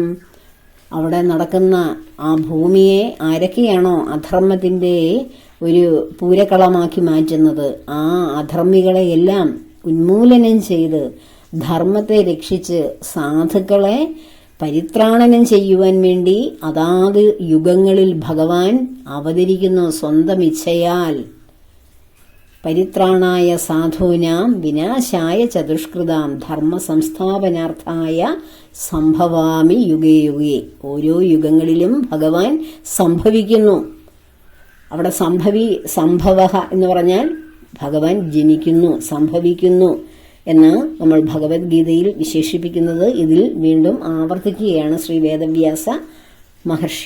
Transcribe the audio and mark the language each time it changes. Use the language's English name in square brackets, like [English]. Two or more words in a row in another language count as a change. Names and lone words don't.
[Malayalam] അവിടെ നടക്കുന്ന ആ ഭൂമിയെ ആരൊക്കെയാണോ അധർമ്മത്തിന്റെ ഒരു പൂരക്കളമാക്കി മാറ്റുന്നത്, ആ അധർമ്മികളെയെല്ലാം ഉന്മൂലനം ചെയ്ത് ധർമ്മത്തെ രക്ഷിച്ച് സാധുക്കളെ പരിത്രാണനം ചെയ്യുവാൻ വേണ്ടി അതാത് യുഗങ്ങളിൽ ഭഗവാൻ അവതരിക്കുന്നു സ്വന്തം ഇച്ഛയാൽ. [Sanskrit] പരിത്രാണായ സാധൂനാം വിനാശായ ചതുഷ്കൃതാം ധർമ്മ സംസ്ഥാപനാർത്ഥായ സംഭവാമി യുഗേ യുഗേ. [Malayalam] ഓരോ യുഗങ്ങളിലും ഭഗവാൻ സംഭവിക്കുന്നു. അവിടെ സംഭവ എന്ന് പറഞ്ഞാൽ ഭഗവാൻ ജനിക്കുന്നു, സംഭവിക്കുന്നു എന്ന് നമ്മൾ ഭഗവത്ഗീതയിൽ വിശേഷിപ്പിക്കുന്നത് ഇതിൽ വീണ്ടും ആവർത്തിക്കുകയാണ് ശ്രീ വേദവ്യാസ മഹർഷി.